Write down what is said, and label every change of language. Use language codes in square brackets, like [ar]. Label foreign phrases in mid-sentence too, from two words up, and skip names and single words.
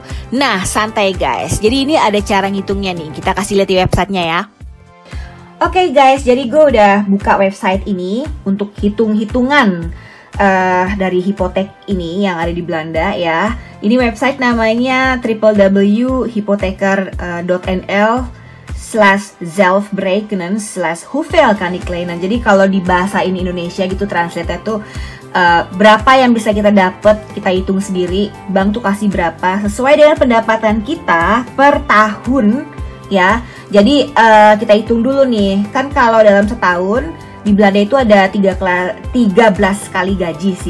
[id] Nah, santai guys, jadi ini ada cara ngitungnya nih, kita kasih lihat di websitenya ya. Oke guys, jadi gue udah buka website ini untuk hitung-hitungan dari hipotek ini yang ada di Belanda ya. Ini website namanya www.hypotheker.nl/zelfberekenen/hoeveel kan ik lenen. Jadi kalau di bahasa ini Indonesia gitu translate tuh berapa yang bisa kita dapat, kita hitung sendiri. Bank tuh kasih berapa sesuai dengan pendapatan kita per tahun. Ya, jadi kita hitung dulu nih, kan kalau dalam setahun di Belanda itu ada 13 kali gaji sih.